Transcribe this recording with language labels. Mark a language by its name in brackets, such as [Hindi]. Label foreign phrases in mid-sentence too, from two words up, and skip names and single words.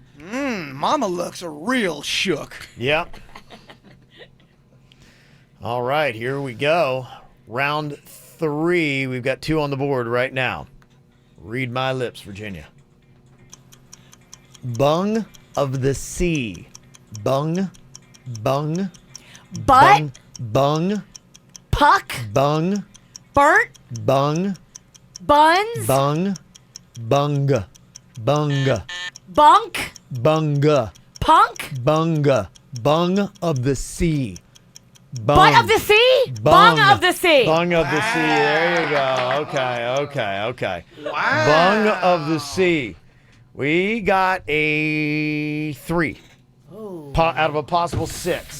[English] Mama looks real shook. Yep. All right, here we go. Round 3. We've got 2 on the board right now. Read my lips, Virginia. Bung of the sea. Bung. Bung. Butt. Bung. Puck. Bung. Burnt. Bung. Buns. Bung. Bunga. Bunga. Bunk. Bunga. Punk. Bunga. Bung of the sea. Butt of the sea? Bung of the sea. Bung of the sea. There you go. Okay. Wow. Bung of the sea. We got a 3 out of a possible 6.